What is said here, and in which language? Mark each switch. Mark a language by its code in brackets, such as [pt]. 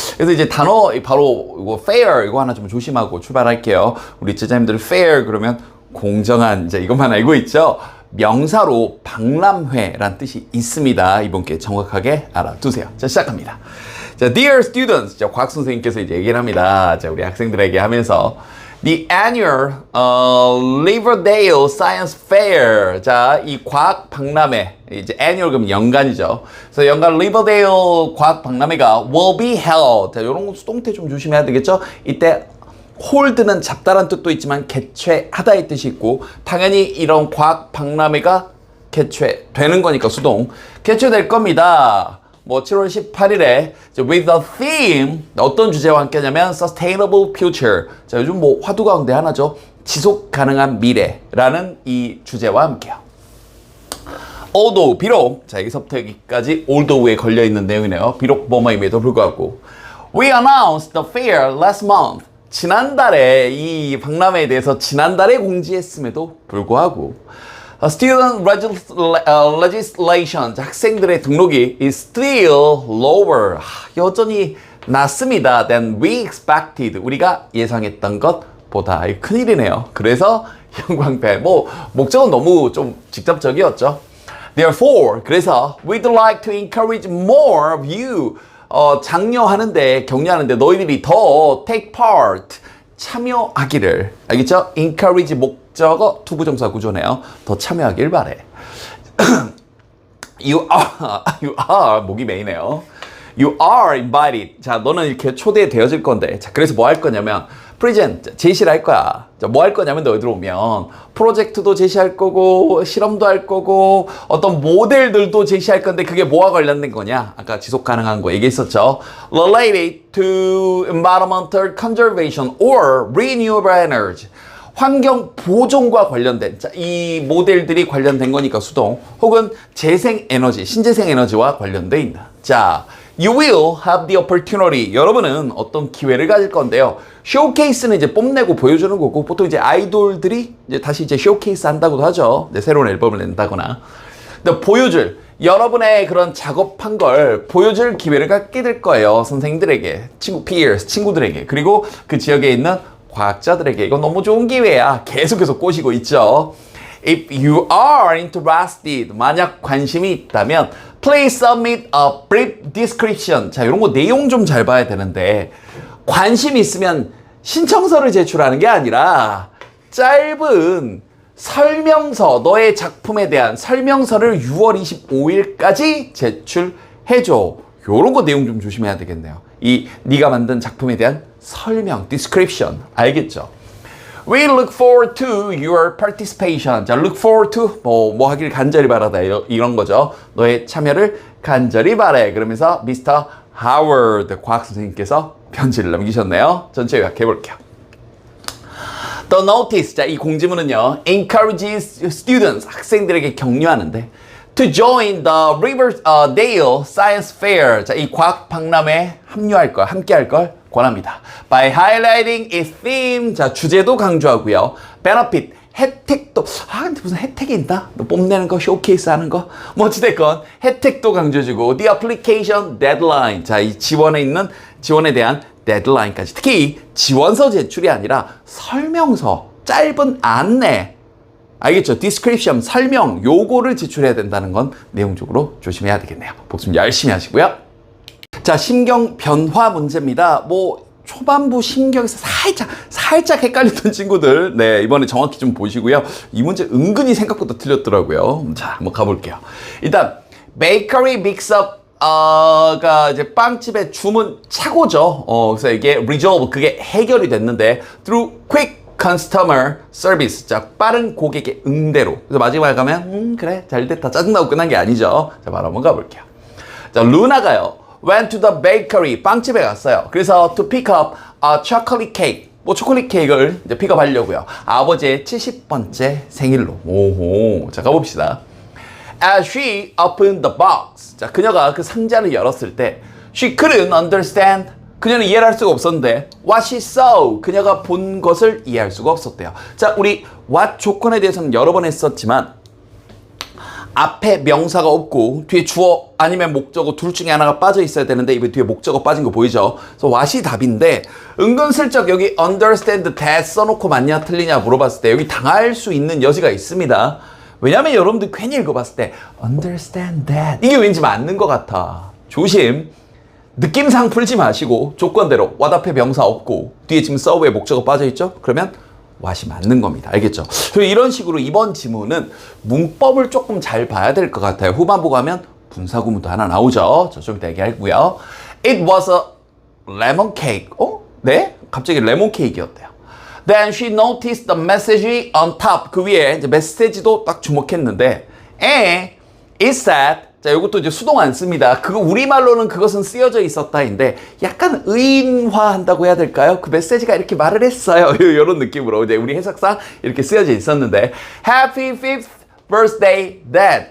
[ko] 그래서 이제 단어 바로 이거 fair 이거 하나 좀 조심하고 출발할게요. 우리 제자님들 fair 그러면 공정한 이제 이것만 알고 있죠. 명사로 박람회란 뜻이 있습니다. 이번 기회에 정확하게 알아두세요. 자, 시작합니다. 자, [en] dear students, [ko] 자, 과학 선생님께서 이제 얘기를 합니다. 자, 우리 학생들에게 하면서 [en] the annual Riverdale Science Fair. [ko] 자, 이 과학 박람회 이제 annual 그럼 연간이죠. 그래서 연간 Riverdale 과학 박람회가 [en] will be held. [ko] 자, 이런 거 수동태 좀 조심해야 되겠죠. 이때 hold는 잡다란 뜻도 있지만 개최하다의 뜻이 있고 당연히 이런 과학 박람회가 개최되는 거니까 수동 개최될 겁니다. 7월 18일에 [en] with the theme [ko] 어떤 주제와 함께 하냐면 [en] sustainable future. [ko] 자, 요즘 화두 가운데 하나죠. 지속 가능한 미래라는 이 주제와 함께요. although 비록 자, 여기서부터 여기까지 although에 걸려 있는 내용이네요. 비록 뭐뭐임에도 불구하고 [en] we announced the fair last month. [ko] 지난달에 이 박람회에 대해서 지난달에 공지했음에도 불구하고 [en] student legislation, [ko] 학생들의 등록이 [en] is still lower, [ko] 여전히 낮습니다 [en] than we expected, [ko] 우리가 예상했던 것보다. 큰일이네요. 그래서 형광펜, 목적은 너무 좀 직접적이었죠. [en] Therefore, [ko] 그래서 [en] we'd like to encourage more of you, [ko] 장려하는데, 격려하는데 너희들이 더 [en] take part, [ko] 참여하기를. 알겠죠? encourage 목적어 투부정사 구조네요. 더 참여하길 바래. [en] you are [ko] 목이 메이네요. [en] You are invited. [ko] 자, 너는 이렇게 초대되어질 건데. 자, 그래서 뭐 할 거냐면 present 제시를 할 거야. 자, 뭐 할 거냐면 너희들 오면 프로젝트도 제시할 거고 실험도 할 거고 어떤 모델들도 제시할 건데 그게 뭐와 관련된 거냐? 아까 지속 가능한 거 얘기했었죠. [en] Related to environmental conservation or renewable energy. [ko] 환경 보존과 관련된, 자, 이 모델들이 관련된 거니까 수동, 혹은 재생 에너지, 신재생 에너지와 관련돼 있다. [en] 자, you will have the opportunity. [ko] 여러분은 어떤 기회를 가질 건데요. 쇼케이스는 이제 뽐내고 보여주는 거고, 보통 이제 아이돌들이 이제 다시 이제 쇼케이스 한다고도 하죠. 네, 새로운 앨범을 낸다거나. 근데 보여줄, 여러분의 그런 작업한 걸 보여줄 기회를 갖게 될 거예요. 선생님들에게, peers, 친구들에게, 그리고 그 지역에 있는 과학자들에게. 이건 너무 좋은 기회야. 계속해서 꼬시고 있죠. [en] If you are interested, [ko] 만약 관심이 있다면 [en] please submit a brief description. [ko] 자, 이런 거 내용 좀 잘 봐야 되는데 관심이 있으면 신청서를 제출하는 게 아니라 짧은 설명서, 너의 작품에 대한 설명서를 6월 25일까지 제출해줘. 요런 거 내용 좀 조심해야 되겠네요. 네가 만든 작품에 대한 설명, description. 알겠죠? [en] We look forward to your participation. [ko] 자, [en] look forward to [ko] 뭐 하길 간절히 바라다 이런 거죠. 너의 참여를 간절히 바래. 그러면서 Mr. Howard 과학 선생님께서 편지를 남기셨네요. 전체 요약해 볼게요. [en] The notice. [ko] 자, 이 공지문은요. [en] encourages students. [ko] 학생들에게 격려하는데 [en] to join the Riverdale Science Fair. [ko] 자, 이 과학 박람회에 함께 할 걸 권합니다. [en] By highlighting its theme. [ko] 자, 주제도 강조하고요. benefit, 혜택도. 근데 무슨 혜택이 있나? 너 뽐내는 거, 쇼케이스 하는 거. 어찌됐건 혜택도 강조해주고 [en] the application deadline. [ko] 자, 이 지원에 대한 데드라인까지. 특히 지원서 제출이 아니라 설명서, 짧은 안내. 알겠죠? description, 설명, 요거를 제출해야 된다는 건 내용적으로 조심해야 되겠네요. 복습 열심히 하시고요. 자, 심경 변화 문제입니다. 초반부 심경에서 살짝 헷갈렸던 친구들, 네, 이번에 정확히 좀 보시고요. 이 문제 은근히 생각보다 틀렸더라고요. 자, 한번 가볼게요. 일단, [en] bakery mix-up, [ko] 가 이제 빵집의 주문 착오죠. 그래서 이게 resolve, 그게 해결이 됐는데, [en] through quick customer service. [ko] 자, 빠른 고객의 응대로. 그래서 마지막에 가면, 그래, 잘 됐다. 짜증나고 끝난 게 아니죠. 자, 바로 한번 가볼게요. 자, 루나가요. [en] went to the bakery. [ko] 빵집에 갔어요. 그래서 [en] to pick up a chocolate cake. [ko] 초콜릿 케이크를 이제 픽업하려고요. 아버지의 70번째 생일로. 오호. 자, 가봅시다. [en] As she opened the box. [ko] 자, 그녀가 그 상자를 열었을 때 [en] she couldn't understand [ko] 그녀는 이해를 할 수가 없었는데 [en] what she saw, [ko] 그녀가 본 것을 이해할 수가 없었대요. 자, 우리 what 조건에 대해서는 여러 번 했었지만 앞에 명사가 없고 뒤에 주어 아니면 목적어 둘 중에 하나가 빠져 있어야 되는데 이번 뒤에 목적어 빠진 거 보이죠? 그래서 what이 답인데 은근슬쩍 여기 [en] understand that [ko] 써놓고 맞냐 틀리냐 물어봤을 때 여기 당할 수 있는 여지가 있습니다. 왜냐면 여러분들 괜히 읽어봤을 때 [en] understand that [ko] 이게 왠지 맞는 것 같아. 조심. 느낌상 풀지 마시고 조건대로 what 앞에 명사 없고 뒤에 지금 서브에 목적어 빠져있죠? 그러면 what이 맞는 겁니다. 알겠죠? 이런 식으로 이번 지문은 문법을 조금 잘 봐야 될 것 같아요. 후반부 가면 분사구문도 하나 나오죠. 좀 이따 얘기하고요. [en] It was a lemon cake. 네? [ko] 갑자기 레몬 케이크였대요. [en] Then she noticed the message on top. [ko] 그 위에 이제 메시지도 딱 주목했는데 [en] it said [ko] 자, 이것도 이제 수동 안 씁니다. 그거 우리말로는 그것은 쓰여져 있었다인데 약간 의인화한다고 해야 될까요? 그 메시지가 이렇게 말을 했어요. 이런 느낌으로 이제 우리 해석상 이렇게 쓰여져 있었는데 [en] Happy 5th birthday, Dad.